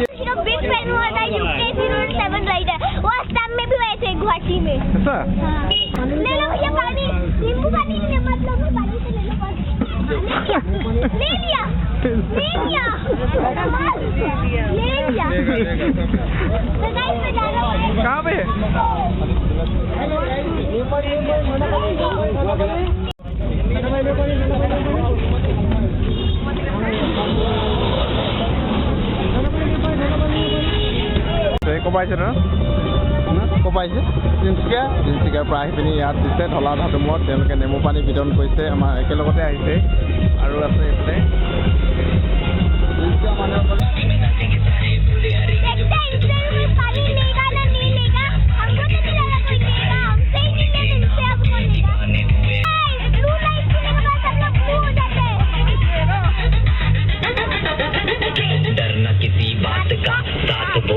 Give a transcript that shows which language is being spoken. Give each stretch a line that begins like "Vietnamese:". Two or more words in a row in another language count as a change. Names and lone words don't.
Hindi: जो बिग फैन हुआ था UK 007 राइडर, वो असम में भी वैसे गुवाहाटी में। ऐसा हाँ। ले लो भैया पानी, नींबू पानी ले मत लो, पानी से ले लो पानी। ले लिया, ले लिया, ले लिया। तो गाइस मैं जा रहा हूँ। कहाँ पे?
Assamese: ক'ৰ পৰা আহিছে ন? ক'ৰ পৰা আহিছে? তিনিচুকীয়াৰ পৰা আহি পিনি ইয়াত দিছে ঢলা ধাতুমত। তেওঁলোকে নেমু পানী বিতৰণ কৰিছে। আমাৰ একেলগতে আহিছে আৰু আছে এইফালে।
Hindi: पानी लेगा ना नहीं लेगा, हमको तो नहीं लगा कोई लेगा। हमसे ही नहीं लेते, इससे आपको लेगा। ब्लू लाइट पीने के बाद सब लोग ब्लू हो जाते हैं। डरना किसी बात का, साथ बोल।